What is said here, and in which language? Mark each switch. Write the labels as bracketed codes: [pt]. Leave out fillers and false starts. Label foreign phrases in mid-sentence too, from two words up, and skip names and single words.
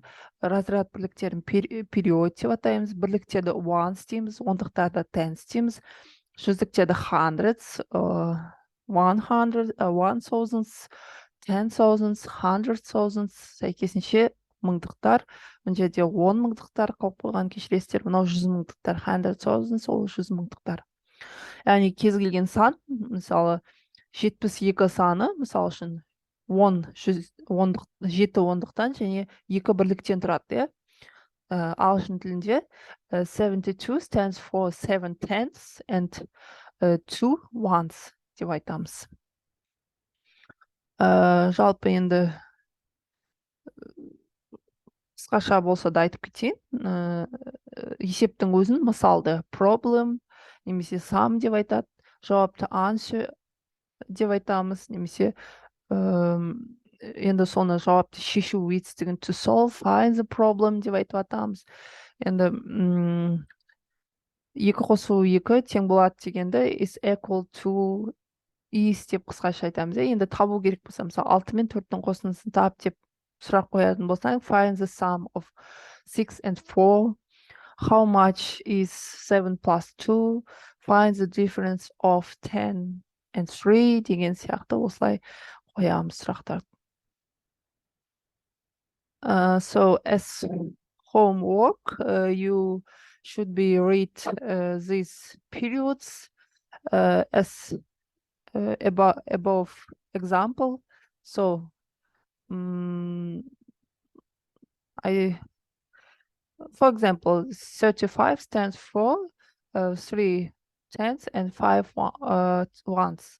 [kk] Разряд бірліктерін период деп атаймыз, бірліктерді ones дейміз, ондықтарды tens дейміз, жүздіктерді hundreds, 100, 1000s, 10,000s, 100,000s, сәйкесінше мыңдықтар, мына жерде 10 мыңдықтар қалып қойған, кешіресіздер, мынау 100 мыңдықтар, 100,000, ол 100 мыңдықтар. Яғни кез келген сан, мысалы 72 саны, мысалы үшін 7 ондықтан және 2 бірліктен тұрады. Ағылшын тілінде 72 [en] stands for 7 tenths and 2 ones [kk] деп айтамыз. Жалпы енді қысқаша болса да айтып кетейін. есептің өзін мысалды problem немесе sum деп айтады, жауапты answer деп айтамыз, немесе енді соны жауапты шешу етістігін [en] to solve, find the problem [kk] деп айтып атамыз. Енді 2 қосу 2 тең болады дегенді [en] is equal to is [kk] деп қысқаша айтамыз. Енді табу керек болса, мысалы 6 мен 4-тің қосындысын тап деп сұрақ қоятын болсаң, [en] find the sum of 6 and 4, how much is 7 plus 2, find the difference of 10 and 3 [kk] деген сияқты осылай қоямыз сұрақтар. [en] So as homework, you should be read these periods as above example. So for example, 35 stands for 3 tenths and 5 ones.